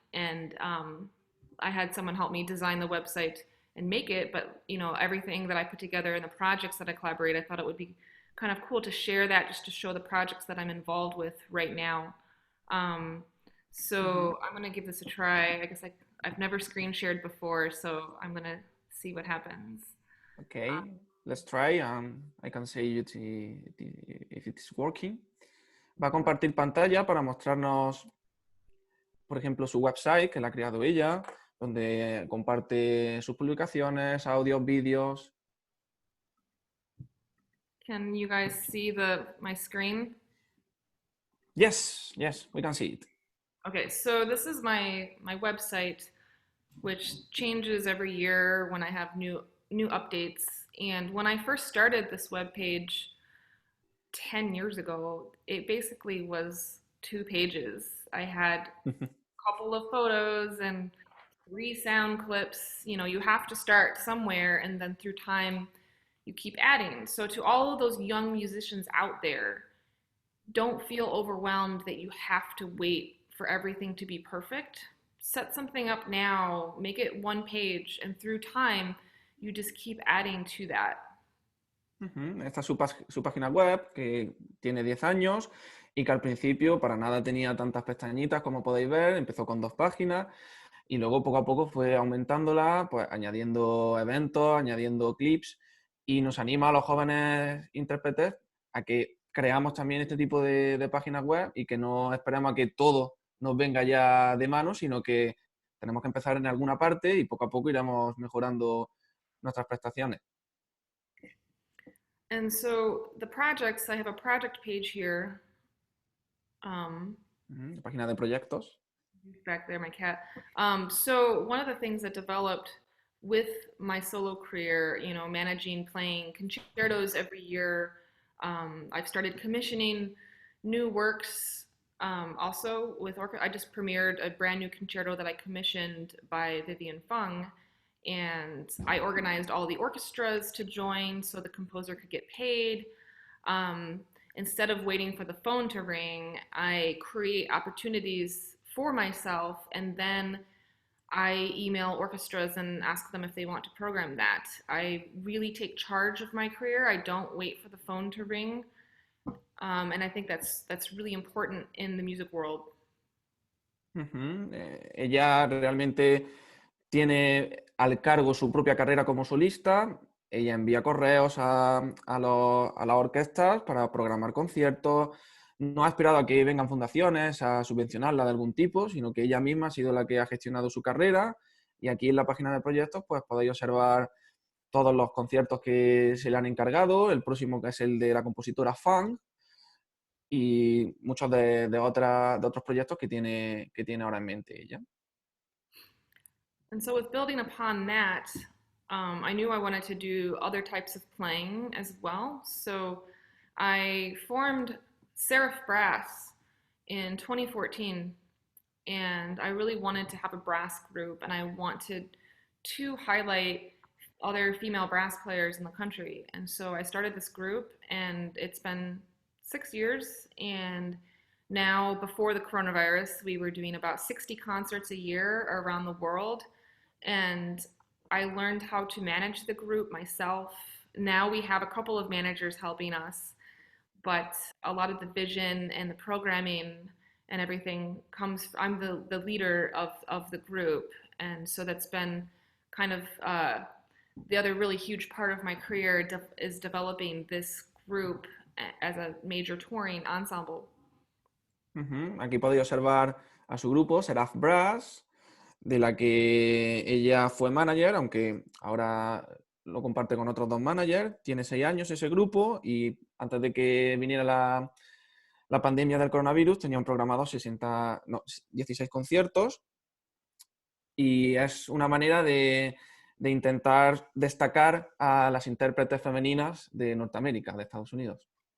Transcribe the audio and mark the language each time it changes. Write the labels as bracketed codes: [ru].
[en] And I had someone help me design the website and make it, but you know, everything that I put together and the projects that I collaborate, I thought it would be kind of cool to share that, just to show the projects that I'm involved with right now. So I'm gonna give this a try. I guess I've never screen shared before, so I'm gonna see what happens. Okay, let's try. I can say you if it's working. [es] Va a compartir pantalla para mostrarnos, por ejemplo, su website, que la ha creado ella, donde comparte sus publicaciones, audios, vídeos. [en] Can you guys see my screen? Yes, we can see it. Okay, so this is my website, which changes every year when I have new updates. And when I first started this web page 10 years ago, it basically was 2 pages. I had a couple of photos and 3 sound clips. You know, you have to start somewhere, and then through time, you keep adding. So to all of those young musicians out there, don't feel overwhelmed that you have to wait for everything to be perfect. Set something up now, make it 1 page, and through time, you just keep adding to that. [es] Esta es su página web, que tiene 10 años y que al principio para nada tenía tantas pestañitas como podéis ver. Empezó con 2 páginas y luego poco a poco fue aumentándola, pues añadiendo eventos, añadiendo clips, y nos anima a los jóvenes intérpretes a que creamos también este tipo de páginas web y que no esperemos a que todo nos venga ya de mano, sino que tenemos que empezar en alguna parte y poco a poco iremos mejorando nuestras prestaciones. [en] And so the projects, I have a project page here. [es] La página de proyectos. [en] Back there, my cat. So one of the things that developed with my solo career, you know, managing, playing concertos every year, I've started commissioning new works. Also with I just premiered a brand new concerto that I commissioned by Vivian Fung, and I organized all the orchestras to join so the composer could get paid. Instead of waiting for the phone to ring, I create opportunities for myself, and then I email orchestras and ask them if they want to program that. I really take charge of my career. I don't wait for the phone to ring. And I think that's really important in the music world. [es] Ella realmente tiene al cargo su propia carrera como solista. Ella envía correos a las orquestas para programar conciertos. No ha esperado a que vengan fundaciones a subvencionarla de algún tipo, sino que ella misma ha sido la que ha gestionado su carrera. Y aquí en la página de proyectos pues podéis observar todos los conciertos que se le han encargado. El próximo, que es el de la compositora Fang, y muchos de otros proyectos que tiene ahora en mente ella. [en] And so with building upon that, I knew I wanted to do other types of playing as well. So I formed Seraph Brass in 2014, and I really wanted to have a brass group, and I wanted to highlight other female brass players in the country. And so I started this group, and it's been 6 years, and now before the coronavirus, we were doing about 60 concerts a year around the world, and I learned how to manage the group myself. Now we have a couple of managers helping us, but a lot of the vision and the programming and everything comes, I'm the leader of the group, and so that's been kind of the other really huge part of my career is developing this group as a major touring ensemble. [es] Aquí podéis observar a su grupo, Seraph Brass, de la que ella fue manager, aunque ahora lo comparte con otros 2 managers. Tiene 6 años ese grupo, y antes de que viniera la pandemia del coronavirus tenían programados 16 conciertos, y es una manera de intentar destacar a las intérpretes femeninas de Norteamérica, de Estados Unidos.